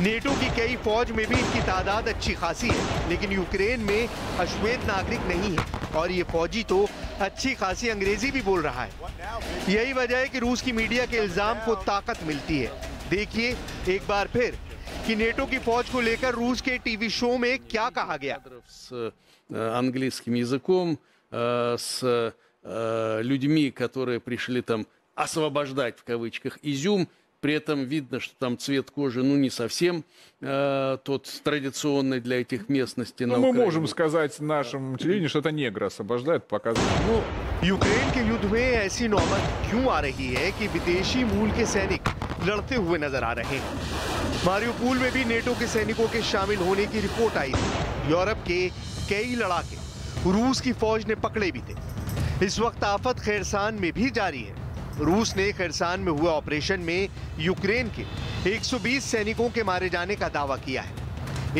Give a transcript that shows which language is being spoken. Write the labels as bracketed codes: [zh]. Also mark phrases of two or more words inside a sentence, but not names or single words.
[hi] नेटो की कई फौज में भी इनकी तादाद अच्छी खासी है, लेकिन यूक्रेन में अश्वेत नागरिक नहीं है और ये फौजी तो अच्छी खासी अंग्रेजी भी बोल रहा है। यही वजह है कि रूस की मीडिया के इल्जाम को ताकत मिलती है। देखिए एक बार फिर कि नेटो की फौज को लेकर रूस के टीवी शो में क्या कहा गया। [ru] С английским языком, с людьми, которые пришли там освобождать, в кавычках, изюм. При этом видно, что там цвет кожи, ну, не совсем тот традиционный для этих местностей. Ну, мы можем сказать нашим телевидению, что это негры освобождают, показывают. Ну, [hi] यूक्रेन के युद्ध में ऐसी नौबत क्यों आ रही है कि विदेशी मूल के सैनिक लड़ते हुए नजर आ रहे हैं। मारियोपोल में भी नेटो के सैनिकों के शामिल होने की रिपोर्ट आई थी। यूरोप के कई लड़ाके रूस की फौज ने पकड़े भी थे। इस वक्त आफत खैरसान में भी जारी है। रूस ने खैरसान में हुए ऑपरेशन में यूक्रेन के 120 सैनिकों के मारे जाने का दावा किया है।